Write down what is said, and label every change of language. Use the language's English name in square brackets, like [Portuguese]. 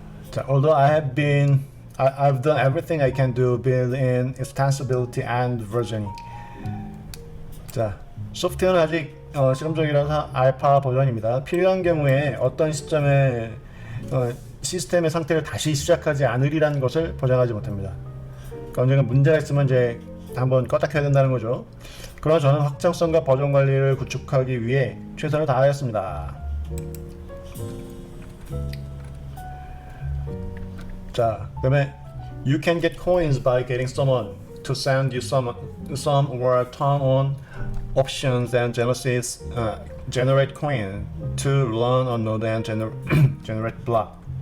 [English] 자, although I've done everything I can do build-in extensibility and versioning. [Korean] 자, 소프트웨어는 아직 실험적이라서 알파 버전입니다. 필요한 경우에 어떤 시점에 시스템의 상태를 다시 시작하지 않으리라는 것을 보장하지 못합니다. 그러니까 언젠가 문제가 있으면 이제 한번 껐다 켜야 된다는 거죠. 그러나 저는 확장성과 버전 관리를 구축하기 위해 최선을 다하였습니다. 자, 그다음에 [English] You can get coins by getting someone to send you some or turn on options and generate coin to run a node and generate block.